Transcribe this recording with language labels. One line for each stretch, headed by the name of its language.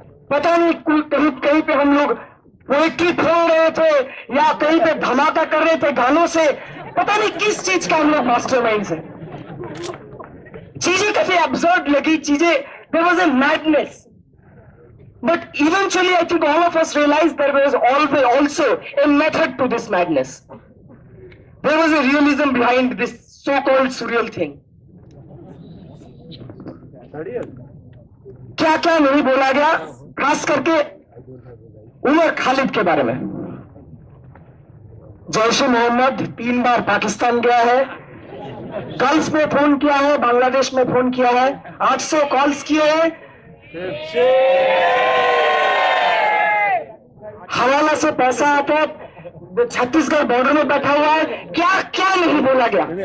Hindi: पता नहीं कहीं पे हम लोग पोएट्री फोड़ रहे थे या कहीं पे धमाका कर रहे थे गानों से, पता नहीं किस चीज का हम लोग मास्टरमाइंड है। चीजें काफी अब्सर्ड लगी, चीजें,
English: there was a madness, but eventually I think all of us realized there was always also a method to this madness. There was a realism behind this so-called surreal thing.
Hindi: क्या क्या नहीं बोला गया, खास करके उमर खालिद के बारे में। जैश ए मोहम्मद 3 बार पाकिस्तान गया है, गल्फ में फोन किया है, बांग्लादेश में फोन किया है, 800 कॉल्स किए हैं, हवाला से पैसा आता है, छत्तीसगढ़ बॉर्डर में बैठा हुआ है, क्या क्या नहीं बोला गया।